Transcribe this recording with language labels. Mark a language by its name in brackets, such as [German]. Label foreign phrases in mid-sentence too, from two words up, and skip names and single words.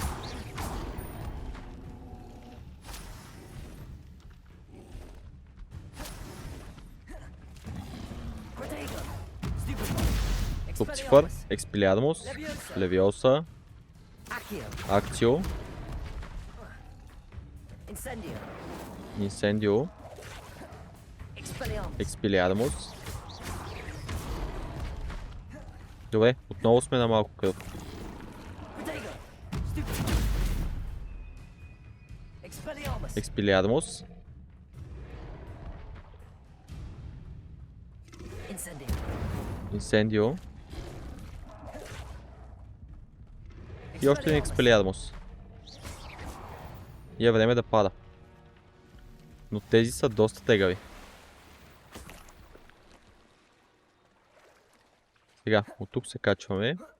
[Bulgarian] Lucifer, Expelliarmus, Leviosa, Actio, Incendio, Expelliarmus. Добре, отново сме на малко кръв. Expelliarmus. Incendio. И още един Expelliarmus. И е време да пада. Но тези са доста тегави. Сега, от тук се качваме.